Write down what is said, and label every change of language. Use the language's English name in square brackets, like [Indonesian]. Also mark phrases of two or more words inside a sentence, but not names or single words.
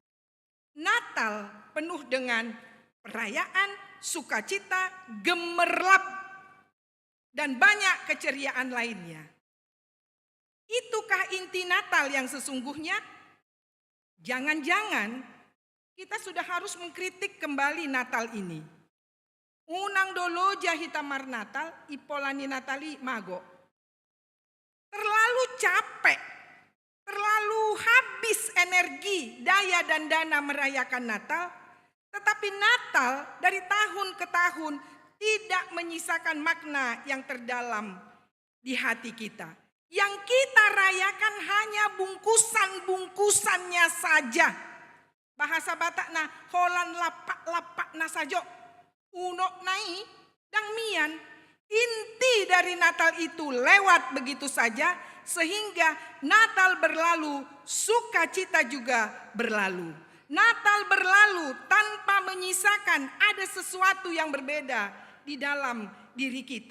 [Indonesian] Natal penuh dengan perayaan, sukacita, gemerlap, dan banyak keceriaan lainnya. Itukah inti Natal yang sesungguhnya? Jangan-jangan kita sudah harus mengkritik kembali Natal ini. [Batak Toba] Unang dolo jahitamar Natal, ipolani Natali mago. [Indonesian] Terlalu capek, terlalu habis energi, daya dan dana merayakan Natal. Tetapi Natal dari tahun ke tahun tidak menyisakan makna yang terdalam di hati kita. Yang kita rayakan hanya bungkusan-bungkusannya saja. Bahasa Batak [Batak Toba] na holan lapak-lapak na sajo. Unok nai dang mian. [Indonesian] Inti dari Natal itu lewat begitu saja. Sehingga Natal berlalu, sukacita juga berlalu. Natal berlalu tanpa menyisakan ada sesuatu yang berbeda di dalam diri kita.